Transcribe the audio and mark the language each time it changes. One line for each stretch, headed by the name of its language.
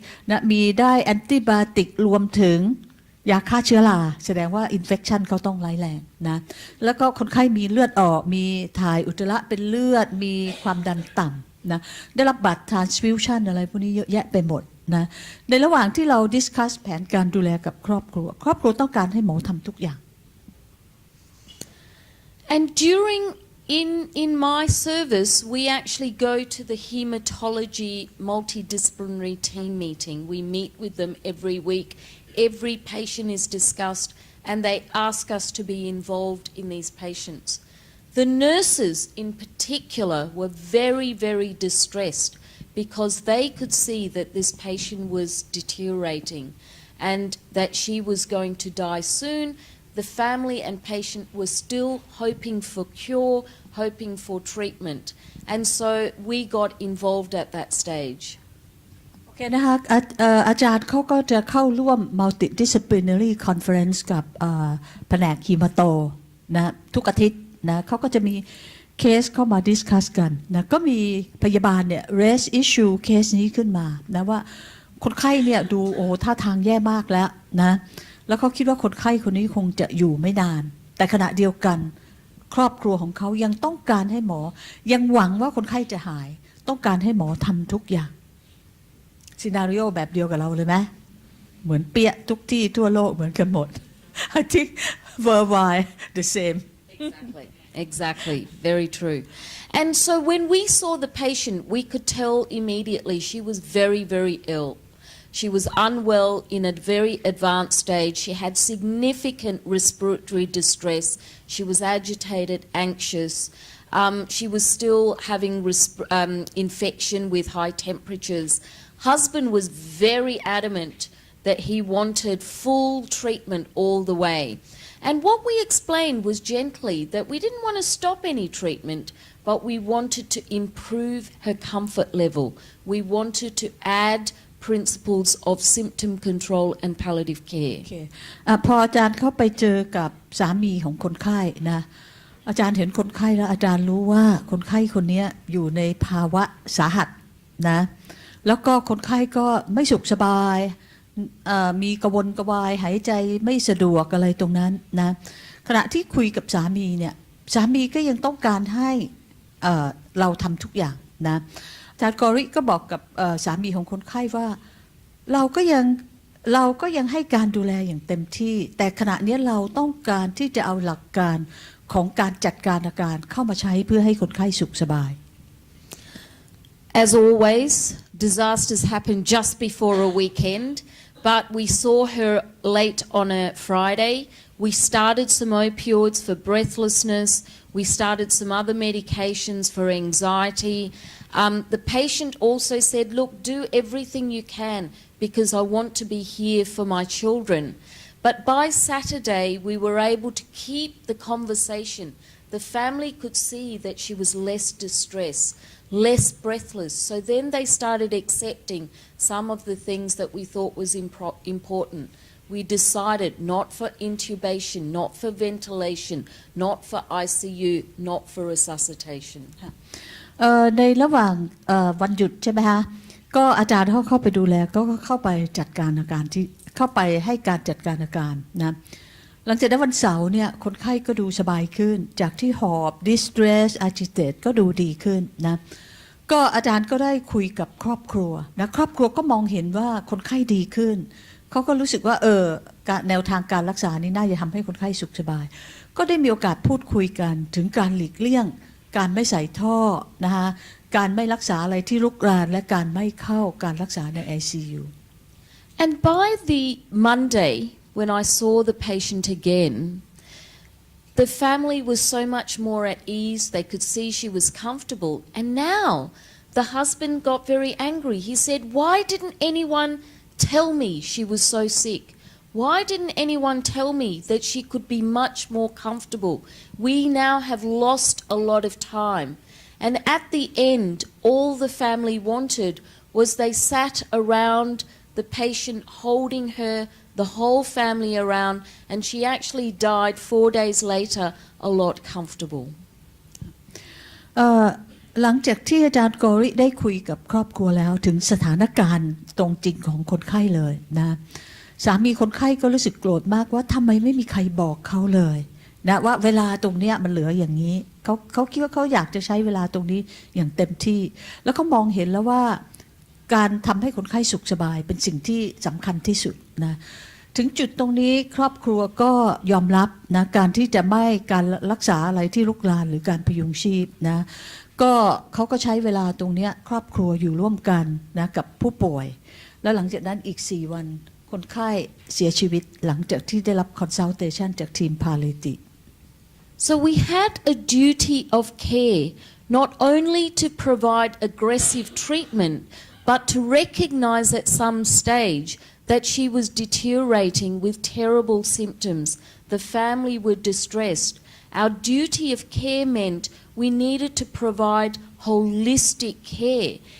Thai: นะมีได้แอนติไบโอติกรวมถึงยาฆ่าเชื้อราแสดงว่าอินเฟคชันเขาต้องร้ายแรงนะแล้วก็คนไข้มีเลือดออกมีถ่ายอุจจาระเป็นเลือดมีความดันต่ำนะได้รับบัตร transfusion อะไรพวกนี้เยอะแยะไปหมดนะในระหว่างที่เราดิสคัสแผนการดูแลกับครอบครัวต้องการให้หมอทำทุกอย่าง
English: And in my service, we actually go to the hematology multidisciplinary team meeting. We meet with them every week. Every patient is discussed and they ask us to be involved in these patients. The nurses in particular were very, very distressed because they could see that this patient was deteriorating and that she was going to die soon. The family and patient were still hoping for cure, hoping for treatment. And so we got involved at that stage.
Thai: โอเคนะคะอาจารย์เขาก็จะเข้าร่วม multidisciplinary conference กับแผนกฮีมาโตนะทุกอาทิตย์นะเขาก็จะมีเคสเข้ามาดิสคัสกันนะก็มีพยาบาลเนี่ย raise issue เคสนี้ขึ้นมานะว่าคนไข้เนี่ยดูท่าทางแย่มากแล้วนะแล้วเขาคิดว่าคนไข้คนนี้คงจะอยู่ไม่นานแต่ขณะเดียวกัน ครอบครัวของเขายังต้องการให้หมอยังหวังว่าคนไข้จะหายต้องการให้หมอทำทุกอย่างซีนาริโอแบบเดียวกับเราเลยไหมเหมือนเปี้ยทุกที่ทั่วโลกเหมือนกันหมด
English: I think worldwide the same Exactly. Very true. And so when we saw the patient, we could tell immediately she was very, very ill. She was unwell in a very advanced stage. She had significant respiratory distress. She was agitated, anxious. She was still having infection with high temperatures. Husband was very adamant that he wanted full treatment all the way. And what we explained was gently that we didn't want to stop any treatment, but we wanted to improve her comfort level. We wanted to add principles of symptom control and palliative care.
Thai: พออาจารย์เข้าไปเจอกับสามีของคนไข้นะอาจารย์เห็นคนไข้แล้วอาจารย์รู้ว่าคนไข้คนนี้อยู่ในภาวะสาหัสนะแล้วก็คนไข้ก็ไม่สุขสบายมีกระวนกระวายหายใจไม่สะดวกอะไรตรงนั้นนะขณะที่คุยกับสามีเนี่ยสามีก็ยังต้องการให้ เราทำทุกอย่างนะอาจารย์กอริก็บอกกับสามีของคนไข้ว่าเราก็ยังให้การดูแลอย่างเต็มที่แต่ขณะนี้เราต้องการที่จะเอาหลักการของการจัดการอาการเข้ามาใช้เพื่อให้คนไข้สุขสบาย
English: As always, disasters happen just before a weekend, but we saw her late on a Friday. We started some opioids for breathlessness. We started some other medications for anxiety. The patient also said, look, do everything you can because I want to be here for my children. But by Saturday, we were able to keep the conversation. The family could see that she was less distressed, less breathless. So then they started accepting some of the things that we thought was important. We decided not for intubation, not for ventilation, not for ICU, not for resuscitation.
Thai: ในระหว่างวันหยุดใช่ไหมคะก็อาจารย์เขาเข้าไปดูแลก็เข้าไปจัดการอาการที่เข้าไปให้การจัดการอาการนะหลังจากนั้นวันเสาร์เนี่ยคนไข้ก็ดูสบายขึ้นจากที่หอบ distress agitate ก็ดูดีขึ้นนะก็อาจารย์ก็ได้คุยกับครอบครัวนะครอบครัวก็มองเห็นว่าคนไข้ดีขึ้นเขาก็รู้สึกว่า แนวทางการรักษานี้น่าจะทำให้คนไข้สุขสบายก็ได้มีโอกาสพูดคุยกันถึงการหลีกเลี่ยงการไม่ใส่ท่อนะคะการไม่รักษาอะไรที่รุกรานและการไม่เข้าการรักษาใน ICU.
English: And by the Monday, when I saw the patient again, the family was so much more at ease. They could see she was comfortable. And now the husband got very angry. He said, why didn't anyone tell me she was so sick? Why didn't anyone tell me that she could be much more comfortable? We now have lost a lot of time. And at the end, all the family wanted was they sat around the patient holding her, the whole family around, and she actually died 4 days later a lot comfortable.
Thai: หลังจากที่อาจารย์กอริได้คุยกับครอบครัวแล้วถึงสถานการณ์ตรงจริงของคนไข้เลยนะสามีคนไข้ก็รู้สึกโกรธมากว่าทำไมไม่มีใครบอกเขาเลยนะว่าเวลาตรงเนี้ยมันเหลืออย่างนี้เขาคิดว่าเขาอยากจะใช้เวลาตรงนี้อย่างเต็มที่แล้วเขามองเห็นแล้วว่า การทำให้คนไข้สุขสบายเป็นสิ่งที่สำคัญที่สุดนะถึงจุดตรงนี้ครอบครัวก็ยอมรับนะการที่จะไม่การรักษาอะไรที่ลุกลามหรือการพยุงชีพนะก็เขาก็ใช้เวลาตรงนี้ครอบครัวอยู่ร่วมกันนะกับผู้ป่วยแล้วหลังจากนั้นอีก4 วันคนไข้เสียชีวิตหลังจากที่ได้รับ consultation จากทีม Palliative.
English: So we had a duty of care, not only to provide aggressive treatment, but to recognize at some stage that she was deteriorating with terrible symptoms. The family were distressed. Our duty of care meant we needed to provide holistic care.